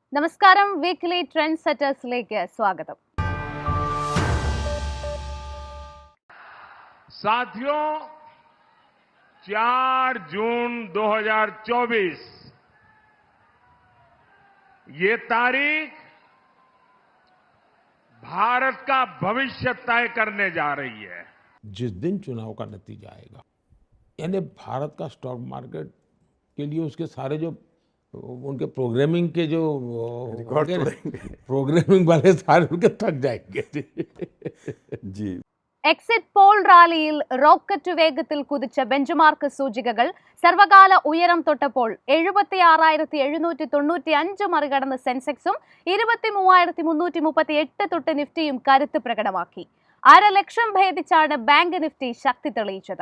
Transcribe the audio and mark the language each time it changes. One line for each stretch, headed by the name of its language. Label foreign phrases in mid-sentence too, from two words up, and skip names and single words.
Malayalam: നമസ്കാരം. വീക്ക്ലി ട്രെൻഡ് സെറ്റേഴ്സിലേക്ക് സ്വാഗതം.
Hindi: साथियों, 4 जून 2024 ये तारीख भारत का भविष्य तय करने जा रही है। जिस दिन चुनाव का नतीजा आएगा, यानी भारत का
English: stock market
Hindi: के लिए उसके सारे जो उनके प्रोग्रामिंग के जो प्रोग्रामिंग वाले सारे उनके थक जाएंगे जी।
English: exit poll
Malayalam: റാലിയിൽ റോക്കറ്റ് വേഗത്തിൽ കുതിച്ച ബെഞ്ച്മാർക്ക് സൂചികകൾ സർവകാല ഉയരം തൊട്ടപ്പോൾ 76,795 മറികടന്ന് സെൻസെക്സും 23,338 തൊട്ട് നിഫ്റ്റിയും കരുത്ത് പ്രകടമാക്കി. 1/2 ലക്ഷം ഭേദിച്ചാണ് ബാങ്ക് നിഫ്റ്റി ശക്തി തെളിയിച്ചത്.